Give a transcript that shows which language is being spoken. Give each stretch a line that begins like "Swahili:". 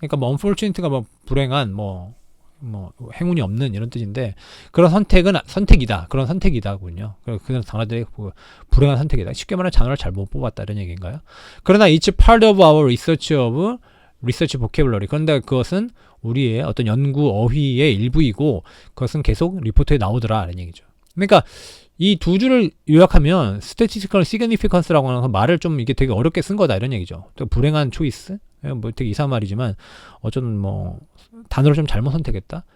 Korean: 그러니까 뭐 unfortunate가 뭐 불행한 뭐 행운이 없는 이런 뜻인데 그런 선택은 선택이다. 그런 선택이다군요. 그런 단어들이 불행한 선택이다. 쉽게 말하면 단어를 잘못 뽑았다 이런 얘기인가요? 그러나
English: it's part of our research vocabulary.
Korean: 그런데 그것은 우리의 어떤 연구 어휘의 일부이고 그것은 계속 리포트에 나오더라 이런 얘기죠. 그러니까 이 두 줄을 요약하면 statistical significance라고 하는 말을 좀 이게 되게 어렵게 쓴 거다 이런 얘기죠. 또 불행한 초이스 뭐 되게 이상한 말이지만 어쩌면 뭐 단어를 좀 잘못 선택했다.